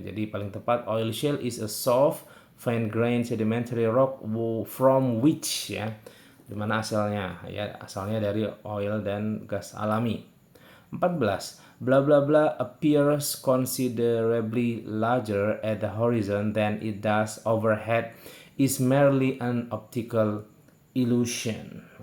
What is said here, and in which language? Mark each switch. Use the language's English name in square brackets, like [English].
[Indonesian] Jadi paling tepat [English] oil shale is a soft, fine grained sedimentary rock from which ya. [Indonesian] Dimana asalnya ya, asalnya dari oil dan gas alami. 14. [English] Blah blah blah appears considerably larger at the horizon than it does overhead is merely an optical illusion.